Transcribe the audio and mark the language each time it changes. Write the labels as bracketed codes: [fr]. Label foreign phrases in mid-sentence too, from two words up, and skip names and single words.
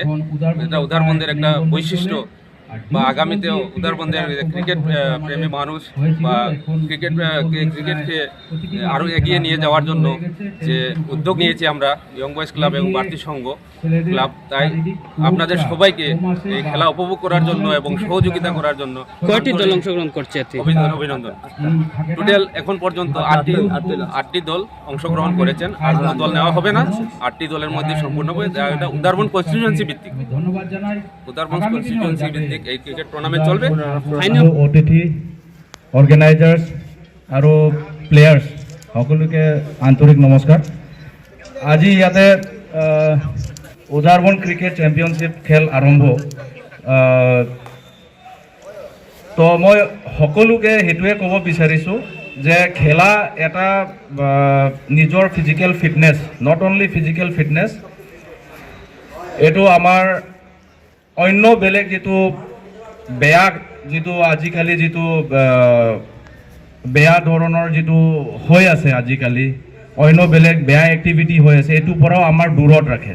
[bn] এটা উদারবন্দের একটা বৈশিষ্ট্য বা আগামীতেও উদারবন্দের ক্রিকেট প্রেমী মানুষ বা ক্রিকেটকে আরও এগিয়ে নিয়ে যাওয়ার জন্য যে উদ্যোগ নিয়েছি আমরা ইয়ং বয়েজ ক্লাব এবং ভাতৃসংঘ ক্লাব, তাই আপনাদের সবাইকে এই খেলা উপভোগ করার জন্য এবং সহযোগিতা করার জন্য কয়টি দল অংশগ্রহণ করছে? অভিনন্দন। টোটাল এখন পর্যন্ত আটটি দল অংশগ্রহণ করেছেন। আর কোনো দল নেওয়া হবে না। 8টি দলের মধ্যে সম্পূর্ণ এটা উদারবন্দ কনস্টিটিউয়েন্সি ভিত্তিক, উদারবন্দ কনস্টিটিউয়েন্সি ভিত্তিক এই [en] cricket tournament [bn] চলবে। [as] অতিথি, অর্গেনাইজার্স আৰু প্লেয়াৰ্ছ সকলোকে আন্তৰিক নমস্কাৰ। আজি ইয়াতে উদাৰবন্দ ক্ৰিকেট চেম্পিয়নশ্বিপ খেল আৰম্ভ। তো মই সকলোকে সেইটোৱে ক'ব বিচাৰিছোঁ যে খেলা এটা নিজৰ [en] physical fitness, not only physical fitness, [as] এইটো আমাৰ অন্য বেলেগ বেয়া আজিকালি বেয়া ধৰণৰ হৈ আছে, আজিকালি অন্য বেলেগ বেয়া এক্টিভিটি হৈ আছে, এইটোৰ পৰাও আমাৰ দূৰত ৰাখে।